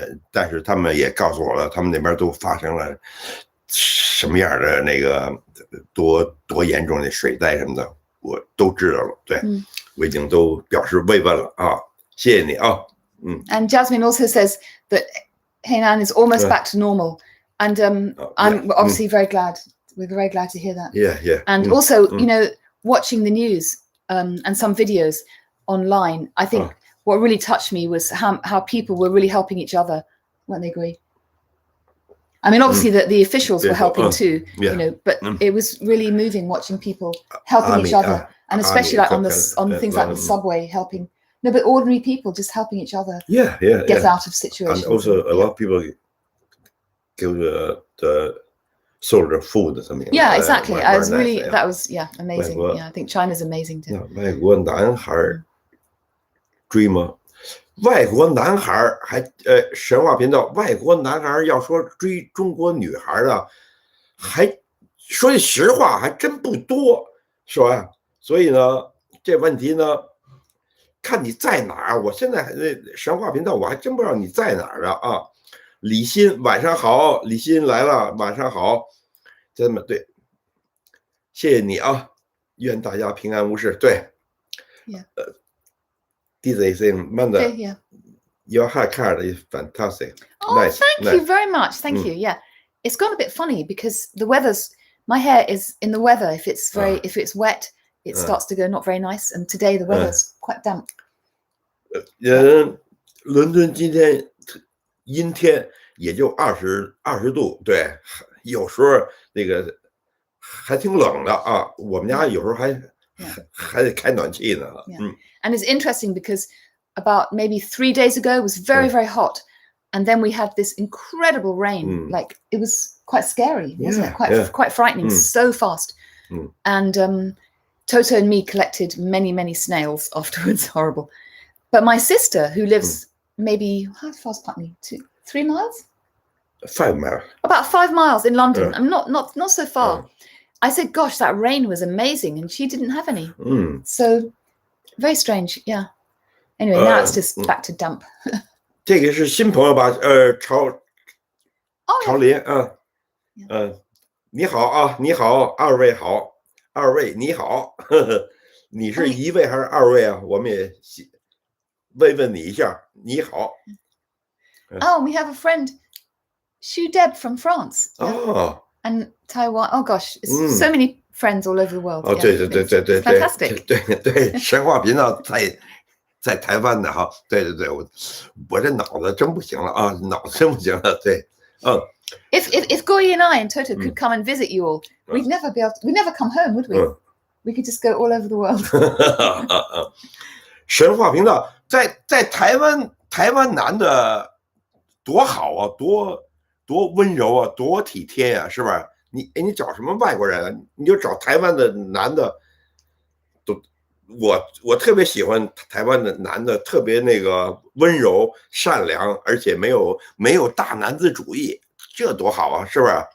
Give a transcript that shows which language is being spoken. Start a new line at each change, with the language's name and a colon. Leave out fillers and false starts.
Chinese: 但是他们也告诉我了，他们那边都发生了什么样的那个多严重的水灾什么的，我都知道了。对，我已经都表示慰问了啊，谢谢你啊。
English: And Jasmine also says that Hainan is almost back to normal, and I'm obviously very glad. We're very glad to hear that. Yeah. And also, watching the news and some videos online, I think what really touched me was how people were really helping each other, weren't they, Guo Yi? I mean, obviously the officials were helping too, but it was really moving watching people helping each other, and especially like on things like the subway helping. No, but ordinary people just helping each other. Get out of situations. And also, a lot of people give the soldier food or something. Yeah, exactly. I was really that was amazing. I think China's amazing too.
Chinese: 外国男孩追吗？外国男孩还神话频道，外国男孩要说追中国女孩的，还说句实话，还真不多，是吧？所以呢，这问题呢，看你在哪儿。我现在神话频道，我还真不知道你在哪儿啊。李欣，晚上好，李欣来了，晚上好，真的对，谢谢你啊，愿大家平安无事。对，
English: DJ saying, Manda, your haircut is fantastic. Oh, nice, thank you very much. Thank you. Yeah, it's gone a bit funny because my hair is in the weather. If it's wet, it starts to go not very nice. And today the weather's quite damp.
Chinese: 伦敦今天阴天，也就20度，对，有时候那个还挺冷的啊。我们家有时候还得开暖气呢。
English: And it's interesting because about maybe 3 days ago it was very, very hot. And then we had this incredible rain. Like it was quite scary, wasn't it? Quite frightening, so fast. And Toto and me collected many, many snails afterwards. Horrible. But my sister, who lives maybe, how far is Putney? 3 miles? 5 miles. About 5 miles in London. Yeah. I'm not so far. I said, gosh, that rain was amazing. And she didn't have any. So very strange. Yeah. Anyway, now it's just back to damp.
Chinese: 这个是新朋友吧？朝林啊，你好啊，你好，二位好，二位你好，你是一位还是二位啊？我们也问你一下，你好。
English: Oh, we have a friend, Shu Deb from France. Oh. And Taiwan. Oh gosh, so many friends all over the world.
Chinese: 对
English: fantastic.
Chinese: 对，神话频道在台湾的哈，对，我这脑子真不行了啊，脑子真不行了，对。
English: If Guo Yi and I and Toto could come and visit you all, we'd never come home, would we? We could just go all over the world.
Chinese: 神话频道在台湾男的多好啊，多温柔啊，多体贴呀，是吧？你找什么外国人啊？你就找台湾的男的，我特别喜欢台湾的男的，特别那个温柔善良，而且没有大男子主义，这多好啊，是不是？